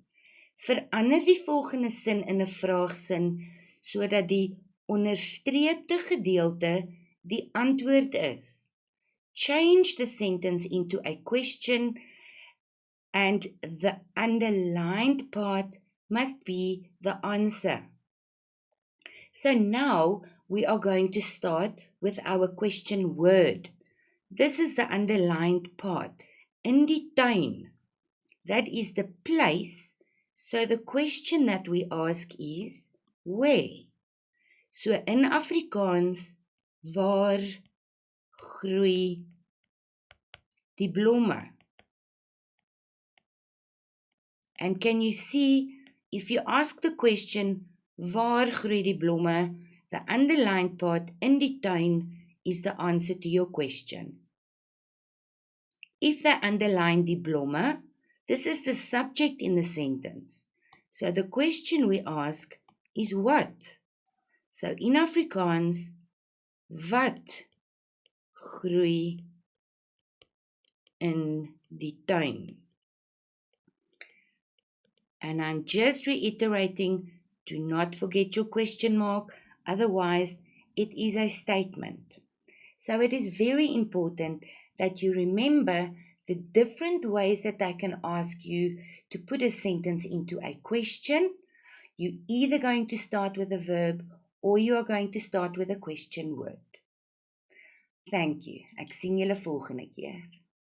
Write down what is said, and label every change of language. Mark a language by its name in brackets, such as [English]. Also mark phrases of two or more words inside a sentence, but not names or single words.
[Afrikaans] Verander die volgende sin in 'n vraagsin sodat die onderstreepte gedeelte die antwoord is. [English] Change the sentence into a question and the underlined part must be the answer. So now we are going to start with our question word. This is the underlined part. [Afrikaans] In die tuin. [English] That is the place. So the question that we ask is, where? So in Afrikaans, [Afrikaans] waar groei die blomme? [English] And can you see, if you ask the question, [Afrikaans] waar groei die blomme, [English] the underlined part [Afrikaans] in die tuin [English] is the answer to your question. If they underline [Afrikaans] die blomme, [English] This is the subject in the sentence. So the question we ask is what? So in Afrikaans, [Afrikaans] wat groei in die tuin? [English] And I'm just reiterating, do not forget your question mark, otherwise it is a statement. So it is very important that you remember the different ways that I can ask you to put a sentence into a question. You're either going to start with a verb or you are going to start with a question word. Thank you. [Afrikaans] Ek sien julle volgende keer.